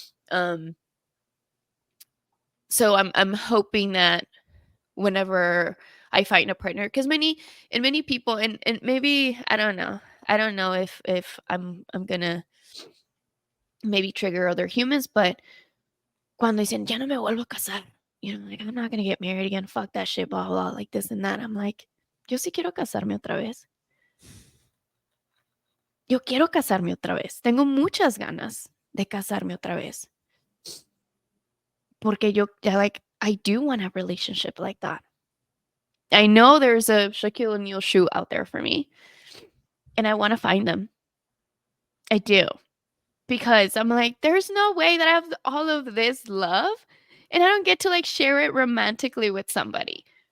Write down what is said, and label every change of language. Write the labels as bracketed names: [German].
[English] Um so I'm hoping that whenever I find a partner, because many people, and maybe I don't know if I'm gonna maybe trigger other humans, but [Spanish] cuando dicen ya no me vuelvo a casar, [English] like I'm not gonna get married again, fuck that shit, blah blah, like this and that. I'm like, [Spanish] yo sí quiero casarme otra vez. Yo quiero casarme otra vez. Tengo muchas ganas de casarme otra vez. Porque yo, [English] yeah, like, I do want a relationship like that. I know there's a Shaquille O'Neal shoe out there for me, and I want to find them. I do. Because I'm like, there's no way that I have all of this love and I don't get to like share it romantically with somebody.